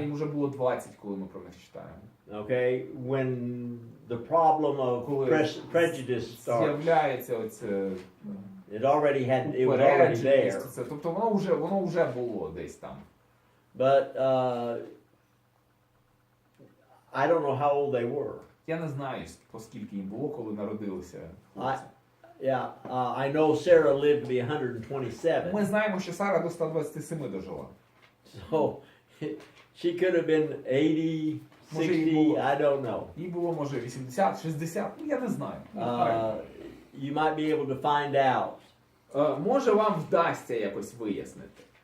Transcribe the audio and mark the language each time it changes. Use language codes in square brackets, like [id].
[uk] Їм вже було 20, коли ми про них читаємо. [en] Okay, when the problem of prejudice starts, [uk] З'являється оце [en] it was already there. [uk] Тобто воно вже було десь там. [en] But I don't know how old they were. [uk] Я не знаю, поскільки їм було, коли народилися. [en] I know Sarah lived to be 127. [uk] Ми знаємо, що Сара до 127 дожила. [en] So she could have been 80, 60, I don't know. [uk] Їй було, може, 80, 60, я не знаю. [en] You might be able to find out. [uk] Може, вам вдасться якось вияснити.